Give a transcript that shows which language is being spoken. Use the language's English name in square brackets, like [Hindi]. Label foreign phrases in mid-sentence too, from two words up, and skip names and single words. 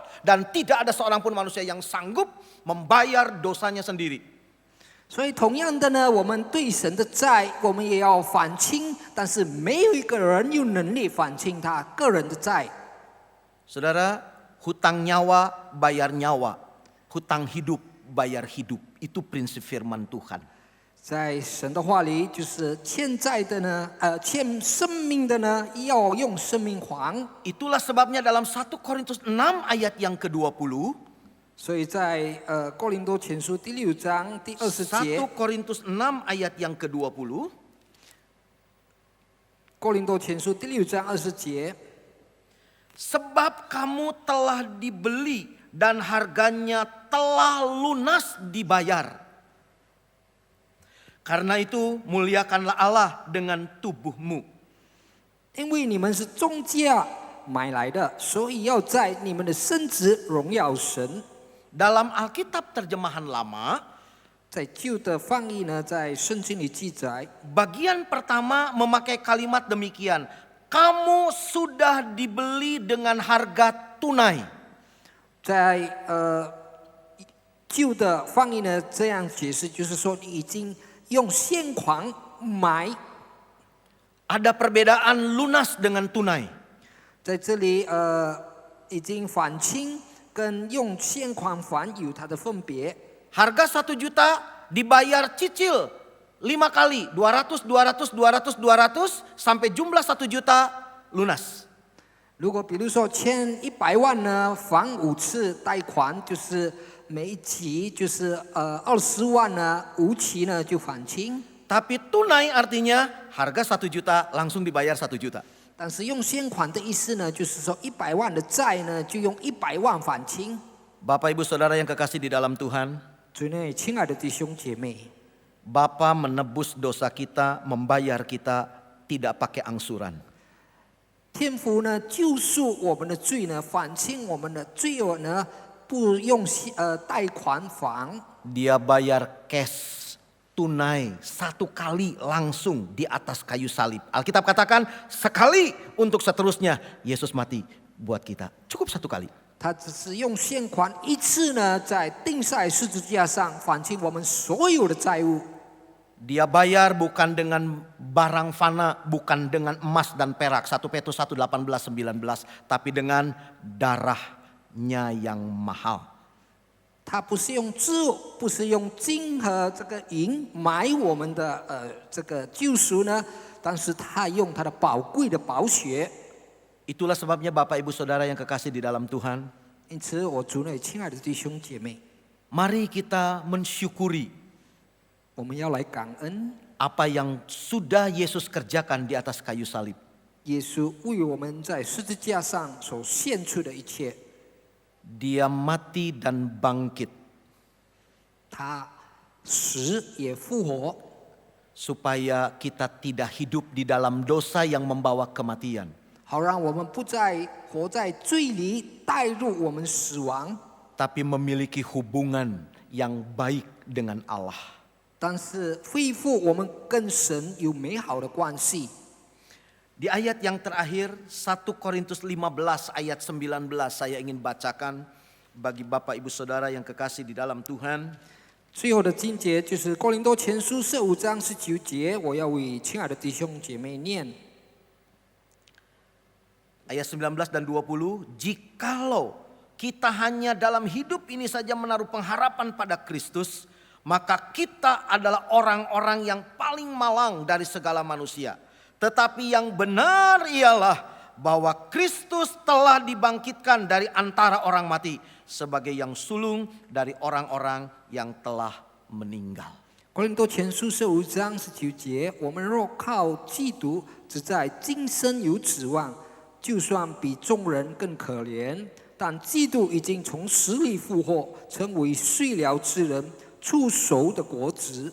[Indonesian] Dan tidak ada seorang pun manusia yang sanggup membayar dosanya sendiri. [Chinese] 所以同样的呢，我们对神的债，我们也要还清，但是没有一个人有能力还清他个人的债。 [Indonesian] Saudara, hutang nyawa bayar nyawa, hutang hidup bayar hidup. Itu prinsip firman Tuhan. [Chinese] 在神的话里，就是欠债的呢，欠生命的呢，要用生命还。 [Indonesian] Itulah sebabnya dalam 1 Korintus 6 ayat yang ke-20, [Chinese] 所以在哥林多前书第6章第20节， [Indonesian] 1 Korintus 6 ayat yang ke-20, [Chinese] 哥林多前书第6章20节。 [Indonesian] sebab kamu telah dibeli dan harganya telah lunas dibayar. Karena itu muliakanlah Allah dengan tubuhmu. [Chinese] 因为你们是重价买来的，所以要在你们的身子荣耀神。 [Indonesian] Dalam Alkitab terjemahan lama, [Chinese] 在旧的翻译呢，在圣经里记载， [Indonesian] bagian pertama memakai kalimat demikian. Kamu sudah dibeli dengan harga tunai. [Chinese] 在旧的翻译呢这样解释，就是说你已经用现款买。 [Indonesian] Ada perbedaan lunas dengan tunai. [Chinese] 在这里已经还清跟用现款还有它的分别。 [Indonesian] Harga 1 juta dibayar cicil 5 kali, 200, 200, 200, 200, sampai jumlah 1 juta lunas. [Chinese] 如果比如说欠100万呢，还5次贷款，就是每一期就是20万呢，5期呢就还清。 [Indonesian] Tapi tunai artinya harga 1 juta langsung dibayar 1 juta. [Chinese] 但是用现款的意思呢，就是说100万的债呢，就用100万还清。 [Indonesian] Bapak Ibu Saudara yang kekasih di dalam Tuhan, [Chinese] 主内亲爱的弟兄姐妹， [Indonesian] Bapa menebus dosa kita, membayar kita tidak pakai angsuran. [Chinese] 天父呢救赎我们的罪呢，还清我们的罪恶呢，不用贷款还。 [Indonesian] Dia bayar cash, tunai, 1 kali langsung di atas kayu salib. Alkitab katakan sekali untuk seterusnya Yesus mati buat kita. Cukup 1 kali. [Chinese] 他只是用现款1次呢，在钉在十字架上还清我们所有的债务。 [Indonesian] Dia bayar bukan dengan barang fana, bukan dengan emas dan perak. 1 Petrus 1, 18, 19. Tapi dengan darahnya yang mahal. [Chinese] 他不是用字，不是用金和这个银买我们的这个救赎呢，但是他用他的宝贵的宝血。 [Indonesian] Itulah sebabnya Bapak Ibu Saudara yang kekasih di dalam Tuhan. [Chinese] 因此，我主内亲爱的弟兄姐妹， [Indonesian] Mari kita mensyukuri [Chinese] 我们要来感恩 [Indonesian] apa yang sudah Yesus kerjakan di atas kayu salib. [Chinese] 耶稣为我们在十字架上所献出的一切。 [Indonesian] Dia mati dan bangkit [Chinese] 他死也复活， [Indonesian] supaya kita tidak hidup di dalam dosa yang membawa kematian. [Chinese] 好让我们不再活在罪里，带入我们死亡， [Indonesian] Tapi memiliki hubungan yang baik dengan Allah. [Chinese] 但是恢复我们跟神有美好的关系。 [Indonesian] Di ayat yang terakhir 1 Korintus 15 ayat 19 saya ingin bacakan bagi Bapak Ibu Saudara yang kekasih di dalam Tuhan. [Chinese] 最后的经节就是哥林多前书15章19节，我要为亲爱的弟兄姐妹念。 [Indonesian] Ayat 19 dan 20, jikalau kita hanya dalam hidup ini saja menaruh pengharapan pada Kristus, maka kita adalah orang-orang yang paling malang dari segala manusia. Tetapi yang benar ialah bahwa Kristus telah dibangkitkan dari antara orang mati sebagai yang sulung dari orang-orang yang telah meninggal. [Chinese] 哥林多前书15章19节，我们若靠基督，只在今生有指望，就算比众人更可怜，但基督已经从死里复活，成为睡了之人出熟的果子。